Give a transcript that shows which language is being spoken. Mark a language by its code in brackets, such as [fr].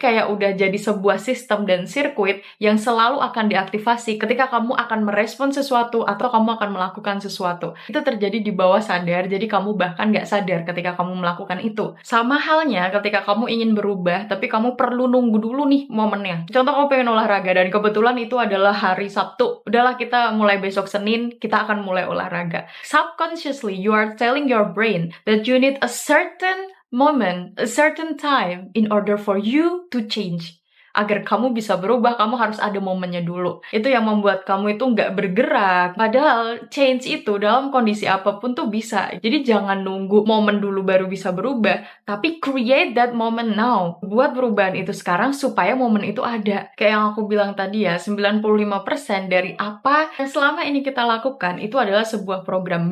[id] Kayak udah jadi sebuah sistem dan sirkuit yang selalu akan diaktifasi ketika kamu akan merespon sesuatu atau kamu akan melakukan sesuatu. Itu terjadi di bawah sadar, jadi kamu bahkan nggak sadar ketika kamu melakukan itu. Sama halnya ketika kamu ingin berubah, tapi kamu perlu nunggu dulu nih momennya. Contoh kamu pengen olahraga, dan kebetulan itu adalah hari Sabtu. Udahlah kita mulai besok Senin, kita akan mulai olahraga. [en] Subconsciously, you are telling your brain that you need a certain moment, a certain time in order for you to change. [id] Agar kamu bisa berubah, kamu harus ada momennya dulu. Itu yang membuat kamu itu nggak bergerak. Padahal change itu dalam kondisi apapun tuh bisa. Jadi jangan nunggu momen dulu baru bisa berubah, tapi [en] create that moment now. [id] Buat perubahan itu sekarang supaya momen itu ada. Kayak yang aku bilang tadi ya, 95% dari apa yang selama ini kita lakukan itu adalah sebuah program.